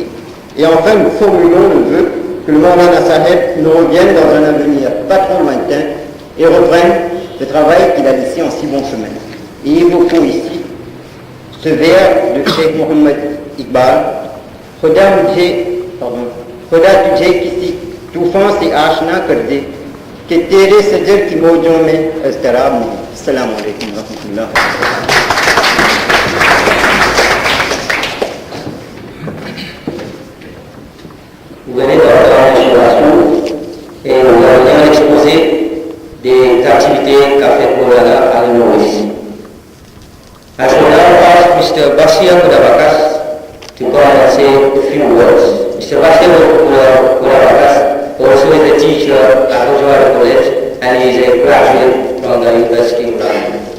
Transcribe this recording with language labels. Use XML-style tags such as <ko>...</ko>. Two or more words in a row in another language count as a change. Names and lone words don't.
<fr>Et enfin, nous formulons le vœu que le Maulana Saheb nous revienne dans un avenir pas trop lointain et reprenne le travail qu'il a laissé en si bon chemin. Et évoquons ici ce vers de Cheikh Mohammed Iqbal,</fr> <ur>خدا تجھے کسی طوفان سے آشنا کر دے کہ تیرے سجر کی موجوں میں اضطراب نہیں.</ur> <ar>السلام عليكم رحمة الله.</ar> <fr>Vous venez d'entendre l'information et nous avons un exposé des activités qu'a fait Maulana à Maurice.</fr> <en>I shall now ask Mr. Bashir Kudabakas to come and say a few words. Mr. Bashir Kudabakas also is a teacher at Ujjwara College and he is a graduate from the University of London.</en>